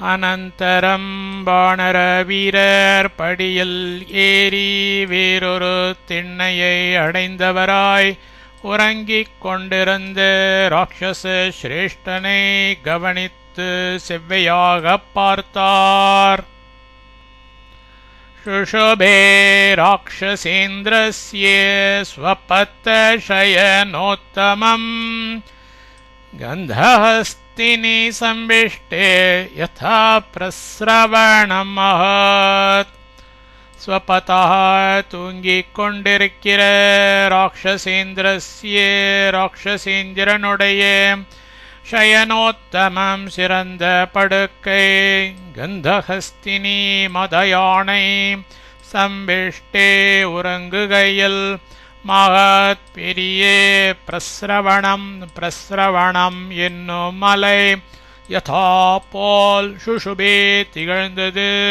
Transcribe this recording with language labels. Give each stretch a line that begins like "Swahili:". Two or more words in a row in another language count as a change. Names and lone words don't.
Tamil: அனந்தரம் வானர வீரர் படியில் ஏறி வேறொரு திண்ணையை அடைந்தவராய் உறங்கிக் கொண்டிருந்த ராட்சச சிரேஷ்டனை கவனித்து செவ்வையாகப் பார்த்தார்.
Sanskrit: शुशुभे राक्षसेन्द्रस्य स्वपत्तशयनोत्तमम् गन्धहस्तिनि संविष्टे यथा प्रस्रवणम् महत्.
Tamil: स्वपतः தூங்கிக் கொண்டிருக்கிற ராட்சசேந்திரனுடைய சயனோத்தமம் சிறந்த படுக்கை கந்தஹஸ்தினி மதயானை சம்பிஷ்டே உறங்குகையில் மகத் பெரிய பிரஸ்ரவணம் என்னும் மலை யதா போல் சுஷுபே திகழ்ந்தது.